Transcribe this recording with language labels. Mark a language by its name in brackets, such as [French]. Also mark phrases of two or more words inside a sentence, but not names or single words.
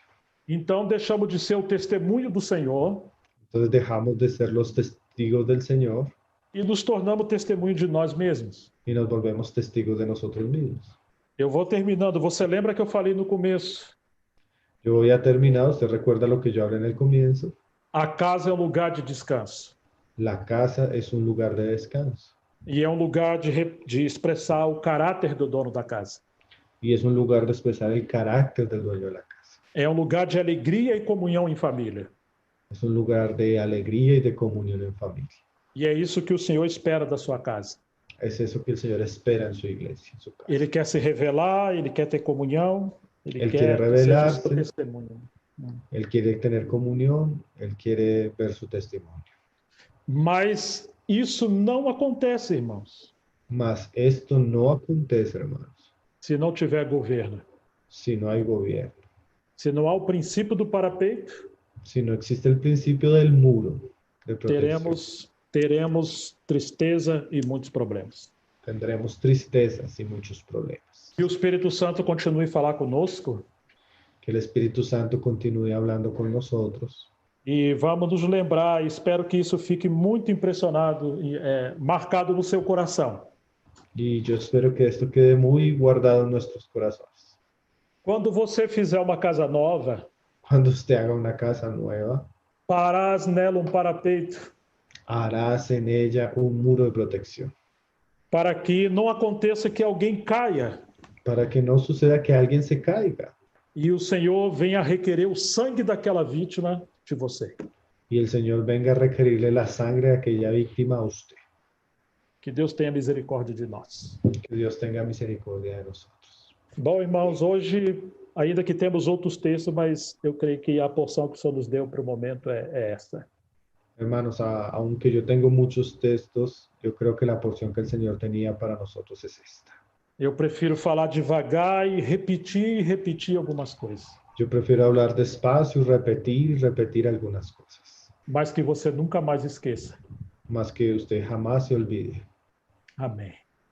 [Portuguese] Então deixamos de ser o testemunho do Senhor [Spanish] Entonces dejamos de ser los testigos del Señor [Portuguese] e nos tornamos testemunho de nós mesmos. [Spanish] y nos volvemos testigos de nosotros mismos. [Portuguese] Eu vou terminando. Você lembra que eu falei no começo? [Spanish] Yo voy a terminar. Usted recuerda lo que yo hablé en el comienzo. [Portuguese] A casa é um lugar de descanso. [Spanish] La casa es un lugar de descanso. [Portuguese] E é um lugar de expressar o caráter do dono da casa. [Spanish] Y es un lugar de expresar el carácter del dueño de la casa. [Portuguese] É um lugar de alegria e comunhão em família. [Spanish] Es un lugar de alegría y de comunión en familia. [Portuguese] E é isso que o Senhor espera da sua casa. [Spanish] Es eso que el Señor espera en su iglesia, en su casa. [Portuguese] Ele quer se revelar, ele quer ter comunhão, ele Ele quer quer revelar-se. ser seu testemunho. [Spanish] Él quiere tener comunión, Él quiere ver su testimonio. [Portuguese] Mas isso não acontece, irmãos, [Spanish] Mas esto no acontece, hermanos, [Portuguese] se não tiver governo. [Spanish] si no hay gobierno, [Portuguese] Se não há o princípio do parapeito, [Spanish] si no existe el principio del muro de protección. [Portuguese] teremos tristeza e muitos problemas. [Spanish] Tendremos tristezas y muchos problemas. [Portuguese] Que o Espírito Santo continue a falar conosco [Spanish] Que el Espíritu Santo continúe hablando con nosotros. [Portuguese] e vamos nos lembrar, espero que isso fique muito impressionado e marcado no seu coração. [Spanish] Y yo espero que esto quede muy guardado en nuestros corazones. [Portuguese] Quando você fizer uma casa nova, [Spanish] Cuando usted haga una casa nueva, [Portuguese] farás nela um parapeito [Spanish] harás en ella un muro de protección. [Portuguese] para que não aconteça que alguém caia [Spanish] Para que no suceda que alguien se caiga [Portuguese] e o Senhor venha requerer o sangue daquela vítima de você. [Spanish] y el Señor venga a requerirle la sangre de aquella víctima a usted. [Portuguese] Que Deus tenha misericórdia de nós. [Spanish] Que Dios tenga misericordia de nosotros. [Portuguese] Bom, irmãos, hoje ainda que temos outros textos, mas eu creio que a porção que o Senhor nos deu para o momento é esta. [Spanish] Hermanos, aunque yo tengo muchos textos, yo creo que la porción que el Señor tenía para nosotros es esta. [Portuguese] Eu prefiro falar devagar e repetir algumas coisas. [Spanish] Yo prefiero hablar despacio y repetir algunas cosas, [Portuguese] Mas que você nunca mais esqueça. [Spanish] más que usted jamás se olvide. [Portuguese] Amém.